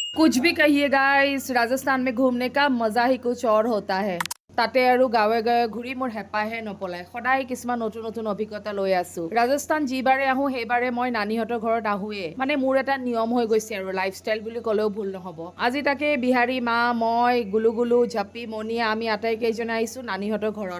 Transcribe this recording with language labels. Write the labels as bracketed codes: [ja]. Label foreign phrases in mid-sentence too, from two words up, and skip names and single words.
[hi] कुछ भी कहिए गाइस, राजस्थान में घूमने का मजा ही कुछ और होता है। [as] তাতে আৰু গাঁৱে গাঁৱে ঘূৰি মোৰ হেঁপাহে নপলায়। সদায় কিছুমান নতুন নতুন অভিজ্ঞতা লৈ আছো। ৰাজস্থান যিবাৰে আহোঁ সেইবাৰে মই নানীহঁতৰ ঘৰত আহোঁৱে। মানে মোৰ এটা নিয়ম হৈ গৈছে আৰু লাইফষ্টাইল বুলি ক'লেও ভুল নহ'ব। আজি তাকে বিহাৰী মা, মই, গুলু, জাপি, মণিয়ে আমি আটাইকেইজনে আহিছোঁ নানীহঁতৰ ঘৰত।